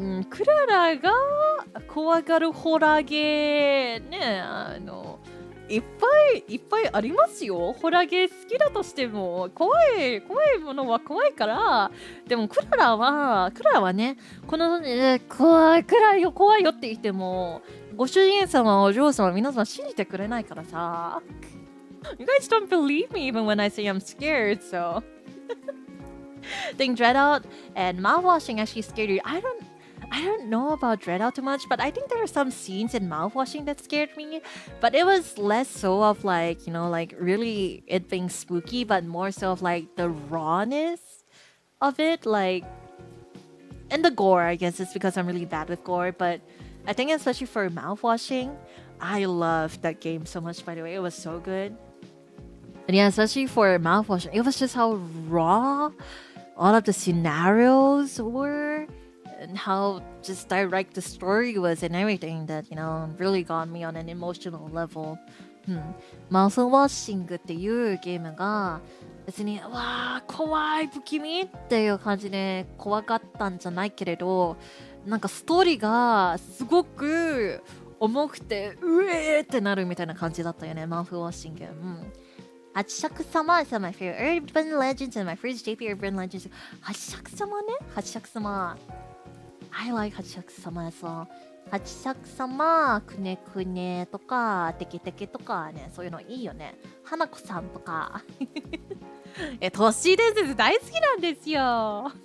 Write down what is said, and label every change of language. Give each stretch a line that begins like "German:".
Japanese: クララが怖がるホラーゲーね、いっぱいありますよ。ホラーゲー好きだとしても怖いものは怖いから。でもクララはね、この怖いよって言ってもご主人様お嬢様皆さん信じてくれないからさ。
English: You guys don't believe me even when I say I'm scared, so I think Dreadout and mouthwashing actually scared you. I don't know about Dreadout too much, but I think there are some scenes in mouthwashing that scared me. But it was less so of like, like really it being spooky, but more so of like the rawness of it, like, and the gore. I guess it's because I'm really bad with gore, but I think especially for mouthwashing, I loved that game so much. By the way, it was so good. And yeah, especially for mouthwashing, it was just how raw all of the scenarios were and how just direct the story was and everything that, really got me on an emotional level.
Japanese: マウスウォッシングっていうゲームが別にわー怖い不気味っていう感じで怖かったんじゃないけれど、なんかストーリーがすごく重くてうえーってなるみたいな感じだったよね、マウスウォッシング。
English: 800様 is my favorite urban legends and my first JP urban legends. 800様ね、800様。I like 800様as well.
Japanese: 800様、くねくねとか、テケテケとかね、そういうのいいよね。花子さんとか。都市伝説大好きなんですよ。